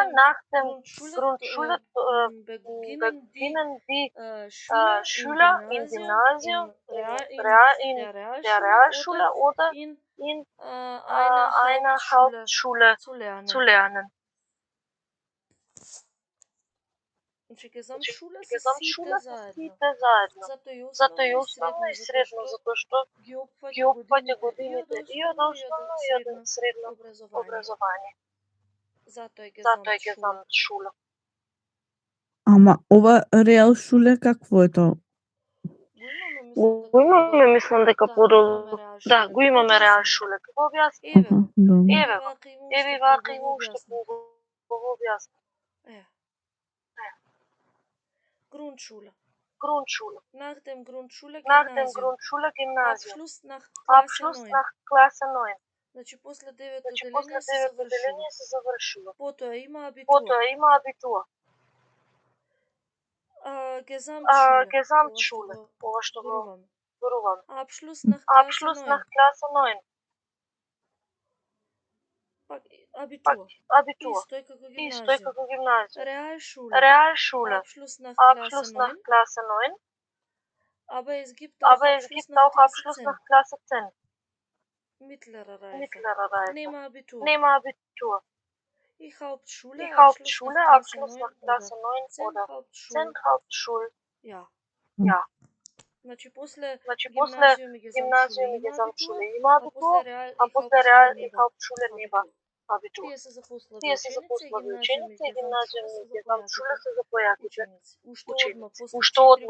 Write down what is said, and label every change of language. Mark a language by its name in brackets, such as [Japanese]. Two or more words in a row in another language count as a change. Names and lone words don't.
[German] Nach dem Grundschule beginnen die Schüler im Gymnasium, in der Realschule oder in einer Hauptschule zu lernen. [Macedonian] Значи Gesamtschule се сите заедно. Зато и основно и средно, затоа што ги опфаќа годините и од основно и од средно образование. Зато е Gesamtschule. Ама ова Realschule какво е тоа? Го имаме, мислам дека подолу. Да, го имаме Realschule. Како објасни? Еве вака има уште го објасни. [German] Grundschule. Nach dem Grundschule Gymnasium. Abschluss nach Klasse 9. [Macedonian] Значи после 9-то деление се завршило. Потоа има абитуа. Gesamtschule. Ова што го зборувам. [German] Abschluss nach Klasse 9. Abitur. [Macedonian] Исто е како гимназија. [German] Realschule. Abschluss nach Klasse 9. Aber es gibt auch Abschluss nach Klasse 10. Mittlere Reife. Nehme Abitur. Die Hauptschule, Abschluss nach Klasse 9 oder 10 Hauptschule. Ja. [Macedonian] Значи после гимназиум и Gesamtschule има абитуа, а после Реал и Hauptschule нема Тие се за послаби Тие се за ученици, послаби ученици и гимназиумите гимназиумите гамчуле се за појаките ученици. Уште одма ученици. после Уште 4 одма